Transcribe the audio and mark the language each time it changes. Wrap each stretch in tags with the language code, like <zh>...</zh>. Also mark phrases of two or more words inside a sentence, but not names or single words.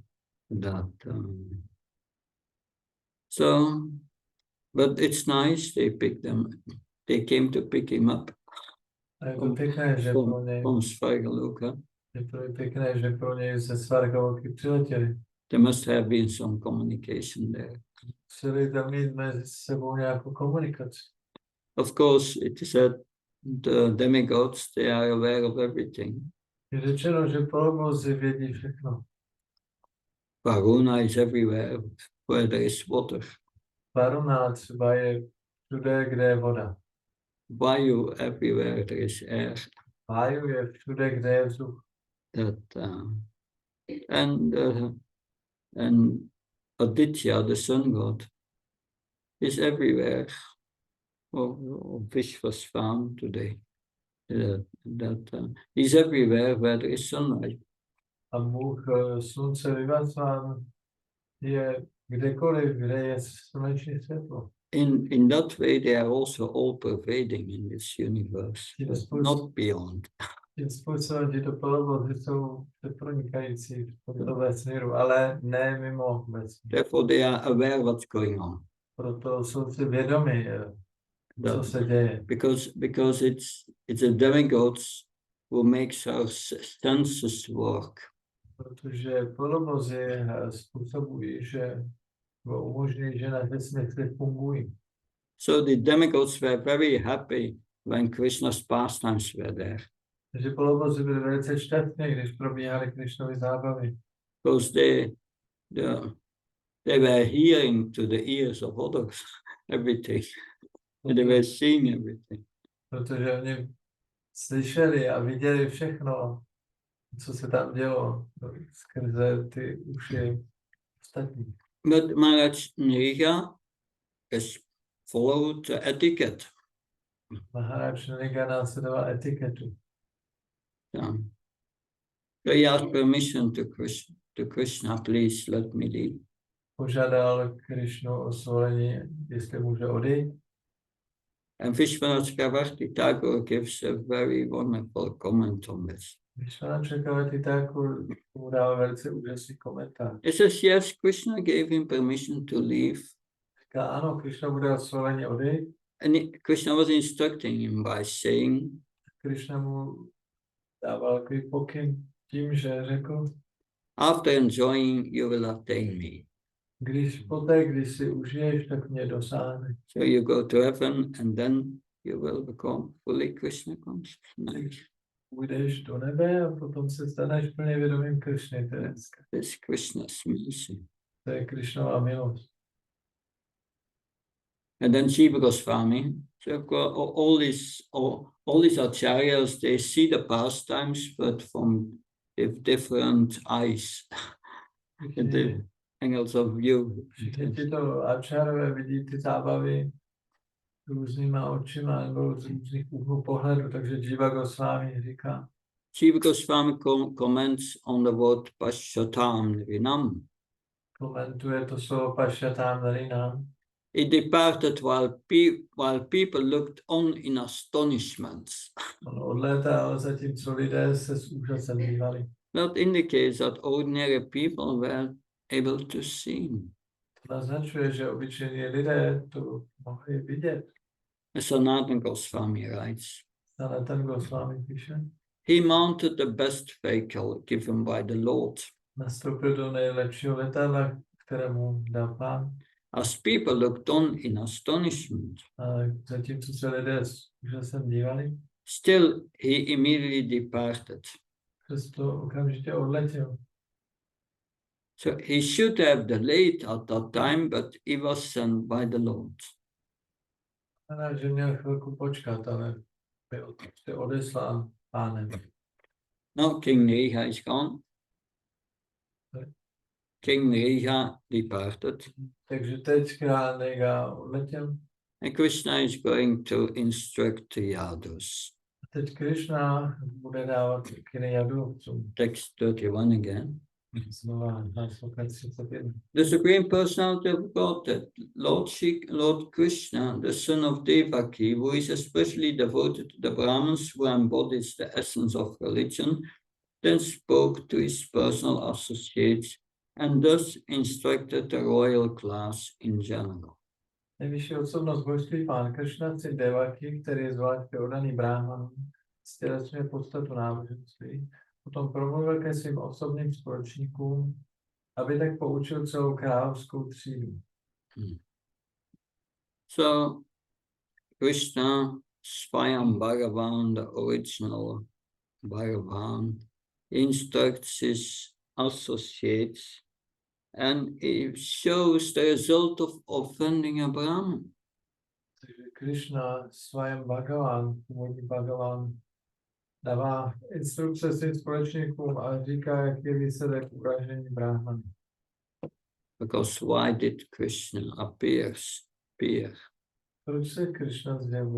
<en>That so, but it's nice they came to pick him up</en> <cs>A je to pěkné, že pro něj,</cs> <en>from Svargaloka.</en> <cs>je to pěkné, že pro něj ze Svargaloky přiletěli.</cs> <en>There must have been some communication there.</en> <cs>Museli tam mít mezi sebou nějakou komunikaci.</cs> <en>Of course, it is said the demigods, they are aware of everything.</en> <cs>Je řečeno, že polobozi vědí všechno.</cs> <en>Varuna is everywhere where there is water.</en> <cs>Varuna třeba je všude, kde je voda.</cs> <en>Vayu everywhere there is air.</en> <cs>Váju je všude, kde je vzduch.</cs> <en>And Aditya, the sun god, is everywhere. Fish was found today. He's everywhere where there is sunlight.</en> <cs>A Bůh slunce vyvacován je kdekoliv, kde je sluneční světlo.</cs> <en>In that way, they are also all pervading in this universe, but not beyond.</en> <cs>Tím způsobem tyto polobozy jsou přepronikající v tomto vesmíru, ale ne mimo vesmír.</cs> <en>Therefore, they are aware what's going on.</en> <cs>Proto jsou si vědomi, co se děje.</cs> <en>Because it's a demigods who makes our senses work.</en> <cs>Protože polobozy způsobují, že umožňují, že naše smysly fungují.</cs> <en>So the demigods were very happy when Krishna's pastimes were there.</en> <cs>Takže polobozy byly velice šťastné, když probíhaly Krišnovy zábavy.</cs> <en>Because they were hearing to the ears of others everything. And they were seeing everything.</en> <cs>Protože oni slyšeli a viděli všechno, co se tam dělo skrze ty uši ostatní.</cs> <en>But Maharaj Nriga has followed the etiquette.</en> <cs>Maharaj Nriga následoval etiketu.</cs> <en>So he asked permission to Krishna, please let me leave.</en> <cs>Požádal Krišnu o svolení, jestli může odejít.</cs> <en>And Vishwanath Chakravarti Thakur gives a very wonderful comment on this.</en> <cs>Vishwanath Chakravarti Thakur dává velice úžasný komentář.</cs> <en>He says, yes, Krishna gave him permission to leave.</en> <cs>Říká, ano, Krišna bude dát svolení odejít.</cs> <en>And Krishna was instructing him by saying,</en> <cs>Krišna mu dával takový pokyn tím, že řekl,</cs> <en>after enjoying, you will attain me.</en> <cs>Když si užiješ, tak mě dosáhne.</cs> <en>So you go to heaven and then you will become fully Krishna conscious.</en> <cs>Půjdeš do nebe a potom se staneš plně vědomým Krišny.</cs> <en>This Krishna's mercy.</en> <cs>To je Krišnova milost.</cs> <en>And then Jiva Goswami, so all these acharyas, they see the pastimes, but from different eyes, the angles of view.</en> <cs>Všichni tyto ačárové vidí ty zábavy různýma očima nebo z různých úhlů pohledu, takže Jiva Goswami říká.</cs> <en>Jiva Goswami comments on the word</en> <sa>Pashyatam Rinam.</sa> <cs>Komentuje to slovo</cs> <sa>Pashyatam Rinam.</sa> <en>It departed while people looked on in astonishment.</en> <cs>On odlétal, zatímco lidé se s úžasem dívali.</cs> <en>That indicates that ordinary people were able to see.</en> <cs>To naznačuje, že obyčejní lidé to mohli vidět.</cs> <en>Sanatana Goswami writes,</en> <cs>Sanatana Goswami píše,</cs> <en>he mounted the best vehicle given by the Lord.</en> <cs>Nastoupil do nejlepšího letadla, kterému dal Pán.</cs> <en>As people looked on in astonishment,</en> <cs>A zatímco se lidé s úžasem dívali,</cs> <en>still he immediately departed.</en> <cs>přesto okamžitě odletěl.</cs> <en>So he should have delayed at that time, but he was sent by the Lord.</en> <cs>Znamená, že měl chvilku počkat, ale byl odeslán Pánem.</cs> <en>Now King Nriga is gone. King Nriga departed.</en> <cs>Takže teď král Nriga odletěl.</cs> <en>And Krishna is going to instruct the Yadus.</en> <cs>A teď Krišna bude dávat kyny jadovcům.</cs> <en>Text 31 again.</en> <cs>Znova následně 31.</cs> <en>The Supreme Personality of Godhead, Lord Krishna, the son of Devaki, who is especially devoted to the Brahmins, who embodies the essence of religion, then spoke to his personal associates and thus instructed the royal class in general.</en> <cs>Nejvyšší osobnost božství Pán Kršna, syn Devaki, který je zvláště oddaný Brahmanům, stělesňuje podstatu náboženství. Potom promluvil ke svým osobním společníkům, aby tak poučil celou královskou třídu.</cs> <en>So, Krishna,</en> <sa>Swayam Bhagavan,</sa> <en>the original Bhagavan, instructs his associates And it shows the result of offending a Brahman.</en> <cs>Takže Krishna svém Bhagavan, původní Bhagavan, dává instrukce svým společníkům a říká, jaký je výsledek uražení Brahmany.</cs> <en>Because why did Krishna appear?</en> <cs>Proč se Krishna zjevuje?</cs>